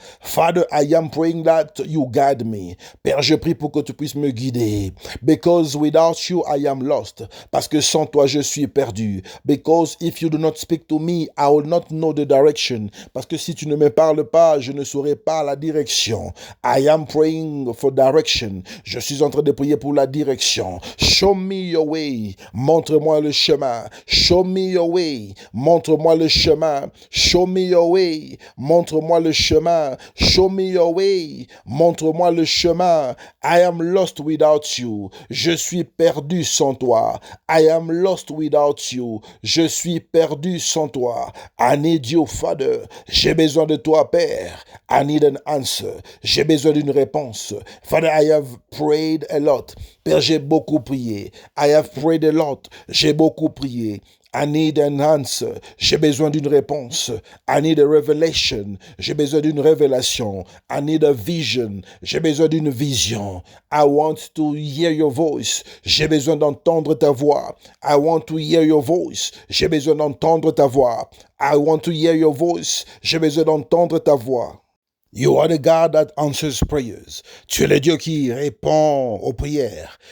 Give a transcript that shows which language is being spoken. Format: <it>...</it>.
<en>Father, I am praying that you guide me.</en> <fr>Père, je prie pour que tu puisses me guider.</fr> <en>Because without you, I am lost.</en> <fr>Parce que sans toi, je suis perdu.</fr> <en>Because if you do not speak to me, I will not know the direction.</en> <fr>Parce que si tu ne me parles pas, je ne saurai pas la direction.</fr> <en>I am praying for direction.</en> <fr>Je suis en train de prier pour la direction.</fr> <en>Show me your way.</en> <fr>Montre-moi le chemin.</fr> <en>Show me your way.</en> <fr>Montre-moi le chemin.</fr> <en>Show me your way.</en> <fr>Montre-moi le chemin.</fr> <en>Show me your way.</en> <fr>Montre-moi le chemin.</fr> <en>I am lost without you.</en> <fr>Je suis perdu sans toi.</fr> <en>I am lost without you.</en> <fr>Je suis perdu sans toi.</fr> <en>I need you, Father.</en> <fr>J'ai besoin de toi, Père.</fr> <en>I need an answer.</en> <fr>J'ai besoin d'une réponse.</fr> <en>Father, I have prayed a lot.</en> <fr>Père, j'ai beaucoup prié.</fr> <en>I have prayed a lot.</en> <fr>J'ai beaucoup prié.</fr> <en>I need an answer.</en> <fr>J'ai besoin d'une réponse.</fr> <en>I need a revelation.</en> <fr>J'ai besoin d'une révélation.</fr> <en>I need a vision.</en> <fr>J'ai besoin d'une vision.</fr> <en>I want to hear your voice.</en> <fr>J'ai besoin d'entendre ta voix.</fr> <en>I want to hear your voice.</en> <fr>J'ai besoin d'entendre ta voix.</fr> <en>I want to hear your voice.</en> <fr>J'ai besoin d'entendre ta voix.</fr> <en>You are the God that answers prayers.</en> <fr>Tu es le Dieu qui répond aux prières.</fr>